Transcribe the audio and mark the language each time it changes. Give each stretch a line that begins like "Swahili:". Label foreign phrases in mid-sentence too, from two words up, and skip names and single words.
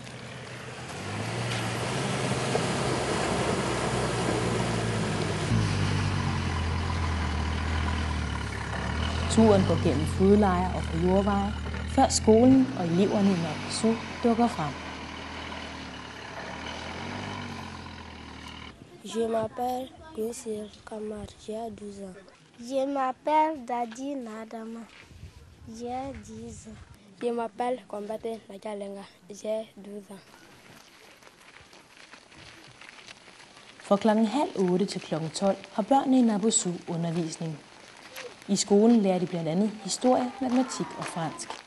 Danish: Turen går gennem fodlejre og på jordveje, før skolen og eleverne i Nord dukker frem.
French: Je m'appelle Goussir Kamar, j'ai 12 ans. Je m'appelle Dadi Nadama, j'ai 10 ans. Je m'appelle Kombate Najalenga, j'ai 12 ans.
Danish: Fra klokken 7:30 til klokken 12 har børnene i Nabusu undervisning. I skolen lærer de blandt andet historie, matematik og fransk.